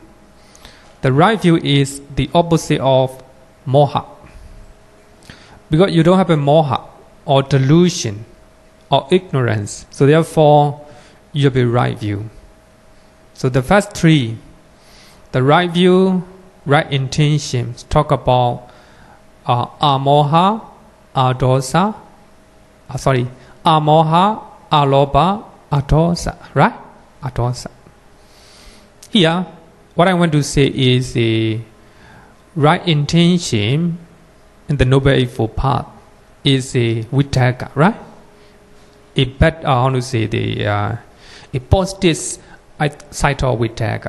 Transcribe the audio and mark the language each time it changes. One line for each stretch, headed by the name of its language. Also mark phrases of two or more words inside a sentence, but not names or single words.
English: The right view is the opposite of moha. Because you don't have a moha or delusion or ignorance. So therefore, you have a right view. So the first three, the right view, right intentions, talk about
Pali: amoha, adosa, amoha, aloba, adosa,
English: right? Adosa. Here, what I want to say is the right intention in the Noble Eightfold Path is a vitaka, right? A bad, a positive side of vitaka.